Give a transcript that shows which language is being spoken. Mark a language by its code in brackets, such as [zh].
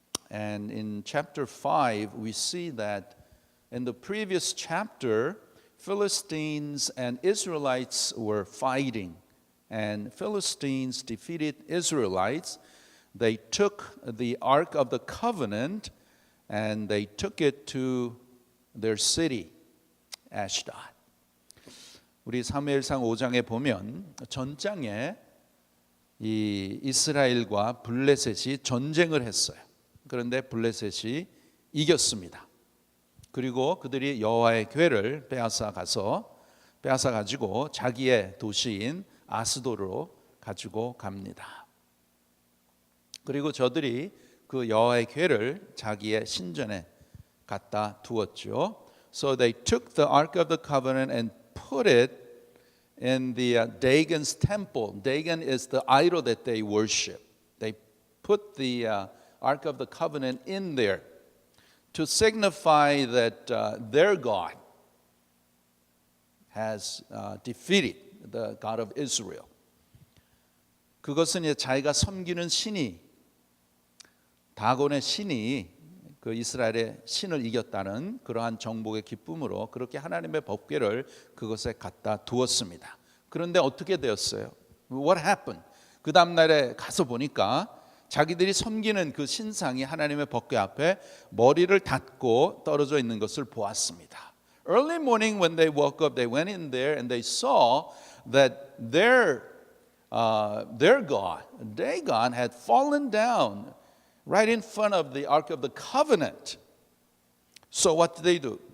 [en] And in chapter 5, we see that in the previous chapter, Philistines and Israelites were fighting. And Philistines defeated Israelites. They took the Ark of the Covenant and they took it to their city, Ashdod. [ko] 우리 사무엘상 5장에 보면 전장에 이 이스라엘과 블레셋이 전쟁을 했어요. 그런데 블레셋이 이겼습니다. 그리고 그들이 여호와의 궤를 빼앗아 가지고 자기의 도시인 아스돗으로 가지고 갑니다. 그리고 저들이 그 여호와의 궤를 자기의 신전에 갖다 두었죠. [en] So they took the Ark of the Covenant and put it in the Dagon's temple. Dagon is the idol that they worship. They put the Ark of the Covenant in there to signify that their God has defeated the God of Israel. [ko] 그것은 이제 자기가 섬기는 신이 다곤의 신이 그 이스라엘의 신을 이겼다는 그러한 정복의 기쁨으로 그렇게 하나님의 법궤를 그것에 갖다 두었습니다. 그런데 어떻게 되었어요? [en] What happened? [ko] 그 다음 날에 가서 보니까 자기들이 섬기는 그 신상이 하나님의 법궤 앞에 머리를 닫고 떨어져 있는 것을 보았습니다. [en] Early morning when they woke up, they went in there and they saw that their God, Dagon, had fallen down right in front of the Ark of the Covenant. So what did they do?